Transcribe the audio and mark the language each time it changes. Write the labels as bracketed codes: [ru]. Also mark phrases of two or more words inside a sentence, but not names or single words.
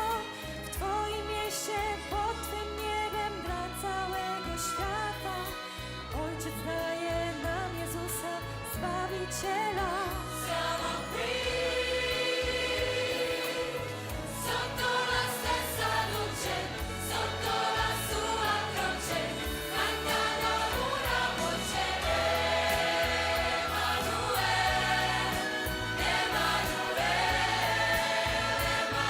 [pl] W Twoim mieście, pod Twym niebem, dla całego świata, Ojciec daje nam Jezusa, Zbawiciela. [it] siamo qui sotto la stessa luce, sotto la sua croce, cantando una voce. Emanuele, Emanuele,